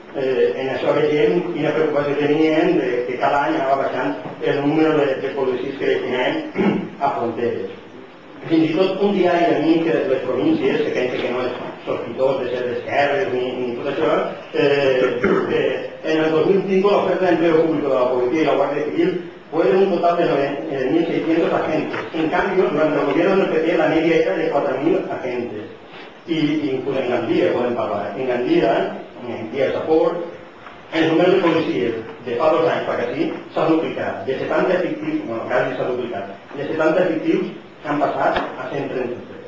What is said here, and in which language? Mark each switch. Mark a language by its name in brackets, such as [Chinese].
[Catalan] En això veiem quina preocupació tenien que cada any anava baixant el número de policies que destinaven a fronteres. Fins i tot un diari amic de les províncies, que pensa que no és sospitós de ser d'esquerres ni tot això, en el 2005 l'oferta [Spanish] d'empleo público de la policía y la Guardia Civil fue de un total de 1.600 agentes. En cambio, durante el gobierno del PP la media era de 4.000 agentes. Y incluso en Gandía pueden hablar. [Catalan] En Gandía, en Díaz Sapor, el número de policies de fa 2 anys per aquí s'ha duplicat. De 70 efectius, bueno, quasi s'ha duplicat. De 70 efectius han passat a 133.